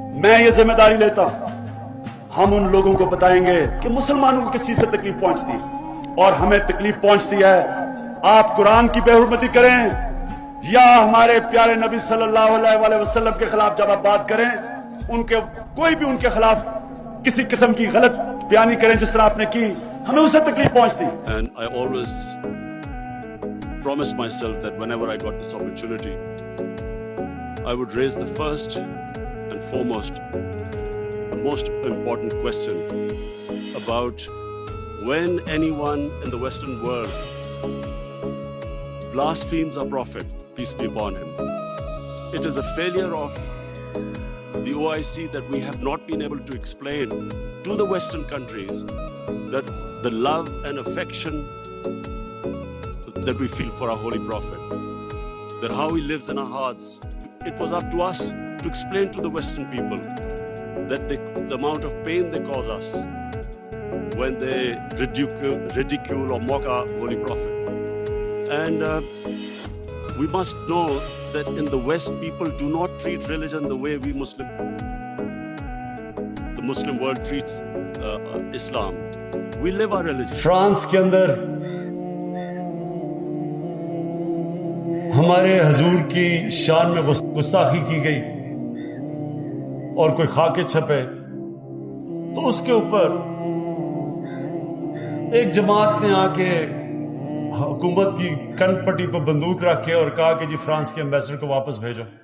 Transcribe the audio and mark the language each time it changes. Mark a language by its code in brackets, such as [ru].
[ur] میں یہ ذمہ داری لیتا ہوں. ہم ان لوگوں کو بتائیں گے کہ مسلمانوں کو کس چیز سے تکلیف پہنچتی ہے اور ہمیں تکلیف پہنچتی ہے. آپ قرآن کی بے حرمتی کریں یا ہمارے پیارے نبی صلی اللہ علیہ وآلہ وسلم کے خلاف جب آپ بات کریں، ان کے کوئی بھی ان کے خلاف کسی قسم کی غلط بیانی کریں جس طرح آپ نے کی، ہمیں اسے تکلیف پہنچتی. [en] And I always promised myself that whenever I got this opportunity, I would raise the first and foremost, the most important question about when anyone in the Western world blasphemes our Prophet, peace be upon him. It is a failure of the OIC that we have not been able to explain to the Western countries that the love and affection that we feel for our Holy Prophet, that how he lives in our hearts. It was up to us to explain to the Western people that the amount of pain they cause us when they ridicule or mock our Holy Prophet. And we must know that in the West, people do not treat religion the way the Muslim world treats Islam. We live our religion. [ur] France کے اندر ہمارے حضور کی شان میں گستاخی کی گئی اور کوئی خاکے چھپے تو اس کے اوپر ایک جماعت نے آ کے حکومت کی کن پٹی پر بندوق رکھے اور کہا کہ جی فرانس کے ایمبیسڈر کو واپس بھیجو.